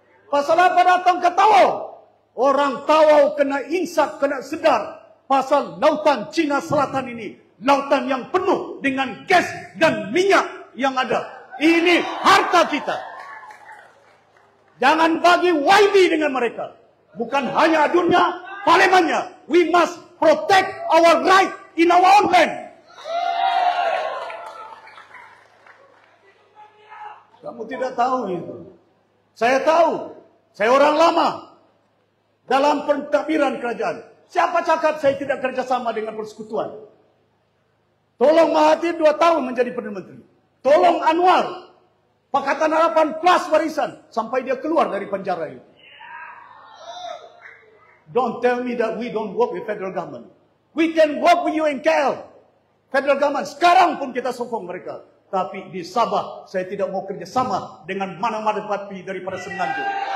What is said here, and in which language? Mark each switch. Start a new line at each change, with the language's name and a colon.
Malay: Pasal apa datang ke Tawau? Orang Tawau kena insaf, kena sedar. Pasal lautan Cina Selatan ini. Lautan yang penuh dengan gas dan minyak yang ada. Ini harta kita. Jangan bagi YB dengan mereka. Bukan hanya dunia, parlemennya.
English: We must protect our right in our own land.
Malay: Kamu tidak tahu itu. Saya tahu. Saya orang lama. Dalam pentadbiran kerajaan. Siapa cakap saya tidak kerjasama dengan persekutuan? Tolong Mahathir 2 tahun menjadi Perdana Menteri. Tolong Anwar. Pakatan Harapan plus warisan. Sampai dia keluar dari penjara itu.
English: Don't tell me that we don't work with federal government. We can work with you in KL. Federal government.
Malay: Sekarang pun kita sokong mereka. Tapi di Sabah, saya tidak mau kerjasama dengan mana-mana parti daripada Semenanjung.